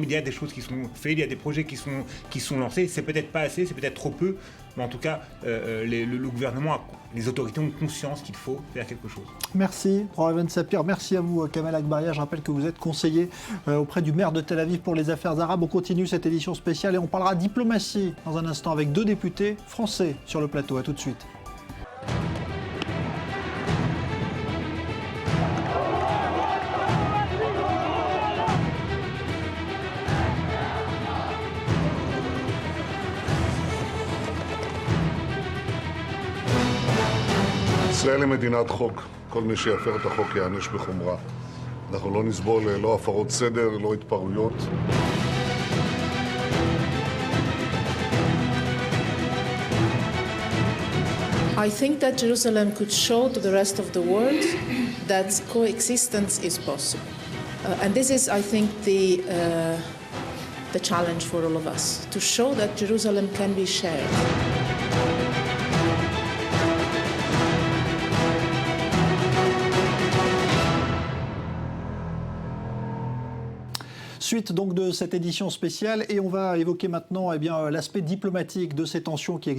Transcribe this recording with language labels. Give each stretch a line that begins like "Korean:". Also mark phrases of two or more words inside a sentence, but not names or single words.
French: Il y a des choses qui sont faites, il y a des projets qui sont lancés. C'est peut-être pas assez, c'est peut-être trop peu, mais en tout cas, le gouvernement, les autorités ont conscience qu'il faut faire quelque chose. Merci, Ronen Sapir. Merci à vous, Kamel Akbaria. Je rappelle que vous êtes conseiller auprès du maire de Tel Aviv pour les affaires arabes. On continue cette édition spéciale et on parlera diplomatie dans un instant avec 2 députés français sur le plateau. À tout de suite.
Hebrew: ישראל היא מדינת חוק. כל מי שיפר את החוק ייענש בחומרה. אנחנו לא נסבול לא הפרות סדר, לא התפרעויות.
English: I think that Jerusalem could show to the rest of the world that coexistence is possible. And this is, I think, the challenge for all of us, to show that Jerusalem can be shared.
French: Suite donc de cette édition spéciale et on va évoquer maintenant l'aspect diplomatique de ces tensions qui